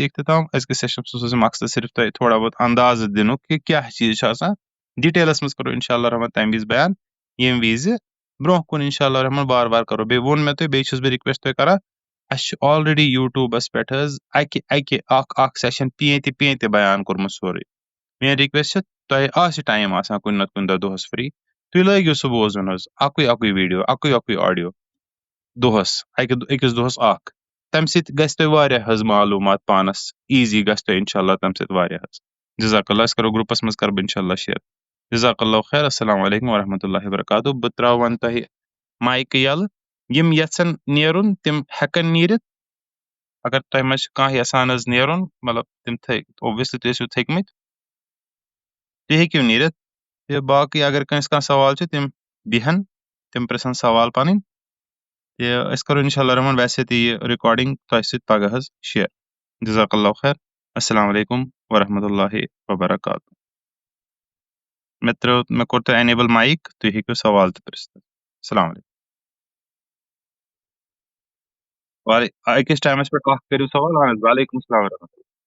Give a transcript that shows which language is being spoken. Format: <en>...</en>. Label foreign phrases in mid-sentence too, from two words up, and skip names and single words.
<ks>اختتام أزکِس سیشنس منٛز اوس مقصد صرف تۄہہِ تھوڑا بہت اندازٕ دِنُک کہِ کیاہ چیٖز چھُ آسان ڈِٹیلس منٛز کرو</ks> <ar>انشاء اللہ رحمان</ar> <ks>تمہِ وِزِ بیان ییٚمہِ وِزِ برونٛہہ کُن</ks> <ar>انشاء اللہ رحمان</ar> <ks>بار بار کرو بیٚیہِ ووٚن مےٚ تۄہہِ بیٚیہِ چھُس بہٕ رِکویسٹ تۄہہِ کران اسہِ چھُ آلریڈی یوٗٹوٗبس پٮ۪ٹھ حظ اکہِ اکھ سیشن پیٚنٛتہِ بیان کوٚرمُت سورُے میٲنۍ رِکویسٹ چھِ تۄہہِ آسہِ ٹایم آسان کُنہِ نتہٕ کُنہِ دۄہ دۄہس فری تُہۍ لٲگِو سُہ بوزُن حظ اکُے ویٖڈیو اکُے آڈیو دۄہس أکِس دۄہس اکھ تمہِ سۭتۍ گژھِ تۄہہِ واریاہ حظ معلوٗمات پانس ایٖزی گژھِ تۄہہِ</ks> <ar>انشاء اللہ</ar> <ks>تمہِ سۭتۍ واریاہ حظ</ks> <ar>جزاک اللہ</ar> <ks>أسۍ کرو گرُپس منٛز کرٕ بہٕ</ks> <ar>انشاء اللہ</ar> <ks>شیر</ks> <ar>جزاک اللہ خیر السلام علیکم ورحمۃ اللہ وبرکاتہ</ar> <ks>بہٕ تراو وۄنۍ تۄہہِ مایکہٕ یلہٕ یِم یژھن نیرُن تِم ہٮ۪کن نیٖرِتھ اگر تۄہہِ منٛز چھُ کانٛہہ یژھان حظ نیرُن مطلب تِم اوبویسلی تُہۍ ٲسِو تھٔکمٕتۍ تُہۍ ہیٚکِو نیٖرِتھ تہٕ باقٕے اگر کٲنٛسہِ کانٛہہ سوال چھُ تِم بیٚہن تِم پرژھن سوال پنٕنۍ تہٕ أسۍ کرو</ks> <ar>انشاء اللہ رحمان</ar> <ks>ویسے تہِ یہِ رِکاڈِنگ تۄہہِ سۭتۍ پگاہ حظ شیر</ks> <ar>جزاک اللہ خیر السلام علیکم ورحمۃ اللہ وبرکاتہ</ar> <ks>مےٚ کوٚر تۄہہِ</ks> <en>enable mic</en> <ks>تُہۍ ہیٚکِو سوال تہِ پرٛژھِتھ</ks> <ar>السلام علیکم</ar> <ks>أکِس ٹایمَس پٮ۪ٹھ اکھ کٔرِو سوال اہن حظ</ks> <ar>وعلیکُم السلام ورحمۃ اللہ</ar>